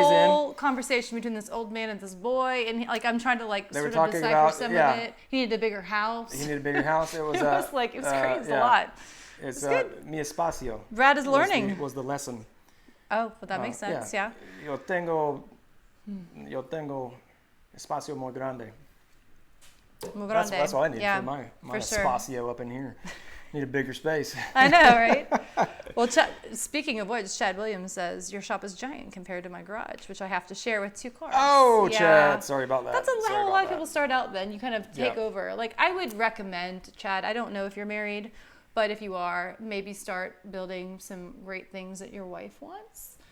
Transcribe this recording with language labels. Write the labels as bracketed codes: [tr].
[en] whole conversation between this old man and this boy, and I'm trying to sort of decipher some of it. He needed a bigger house. It was it was crazy. It's a lot. It's [es] mi espacio. [en] Brad is learning. Was the lesson. Oh, well, that makes sense. Yeah. [es] Yo tengo espacio muy grande. [en] That's all I need for my espacio up in here. Need a bigger space. I know, right? Well, speaking of which, Chad Williams says, your shop is giant compared to my garage, which I have to share with 2 cars. Oh, yeah. Chad, sorry about that. That's how a lot of people start out then. You kind of take over. Like, I would recommend, Chad, I don't know if you're married, but if you are, maybe start building some great things that your wife wants.